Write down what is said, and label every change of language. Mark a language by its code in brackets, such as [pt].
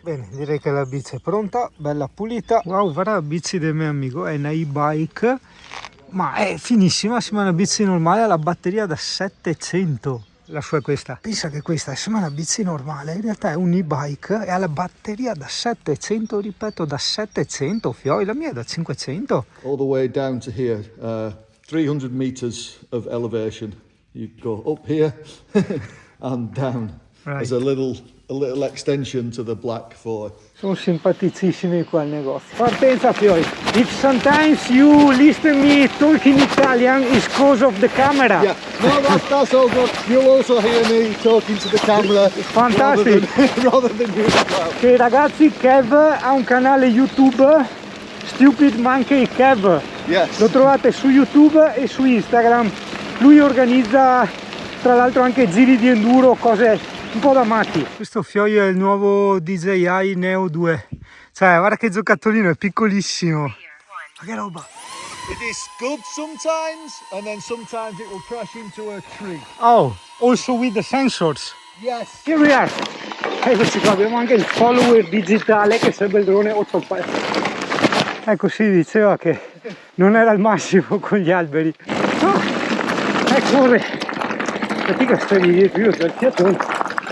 [it] Bene, direi che la bici è pronta, bella pulita. Wow, guarda la bici del mio amico, è una e-bike, ma è finissima, sembra una bici normale, ha la batteria da 700. La sua è questa. Pensa che questa sembra una bici normale, in realtà è un e-bike e ha la batteria da 700, ripeto, da 700 fioi, la mia è da 500. [en] All the way down to here, 300 meters of elevation. You go up here and down. Right. There's a little extension to the Black 4. [it] Sono simpaticissimi qua al negozio. Partenza fioi. [en] If sometimes you listen me talk in Italian, it's because of the camera. Yeah, no, that's all good. You'll also hear me talking to the camera. [it] Fantastico. [en] Rather than you as well. [it] Okay, ragazzi, Kev ha un canale YouTube, Stupid Monkey Kev. [en] Yes. [it] Lo trovate su YouTube e su Instagram. Lui organizza tra l'altro anche giri di enduro, cose un po' da matti. Questo fioio è il nuovo DJI Neo 2. Cioè, guarda che giocattolino, è piccolissimo. Ma che roba! [en] It is good sometimes, and then sometimes it will crash into a tree. Oh, also with the sensors. Yes. Here we are. [it] Eccoci qua, abbiamo anche il follower digitale che serve il drone 8. Ecco, si diceva che non era il massimo con gli alberi. Corre! Fatica stai dietro, io dal fiatone.